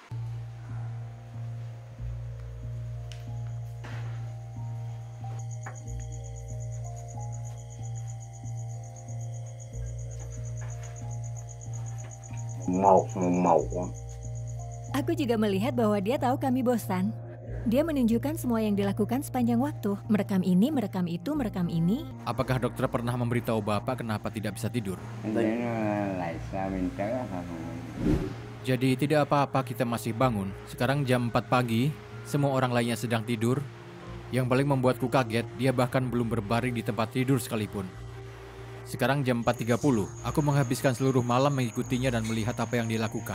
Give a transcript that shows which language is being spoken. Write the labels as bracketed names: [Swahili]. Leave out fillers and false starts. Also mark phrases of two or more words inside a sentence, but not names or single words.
[Vietnamese] Một. [Indonesian] Aku juga melihat bahwa dia tahu kami bosan. Dia menunjukkan semua yang dilakukan sepanjang waktu. Merekam ini, merekam itu, merekam ini. Apakah dokter pernah memberitahu Bapak kenapa tidak bisa tidur? [Vietnamese] Lại sao mình tới hả? [Indonesian] Jadi tidak apa-apa kita masih bangun. Sekarang jam 4 pagi, semua orang lainnya sedang tidur. Yang paling membuatku kaget, dia bahkan belum berbaring di tempat tidur sekalipun. Sekarang jam 4:30, aku menghabiskan seluruh malam mengikutinya dan melihat apa yang dilakukan.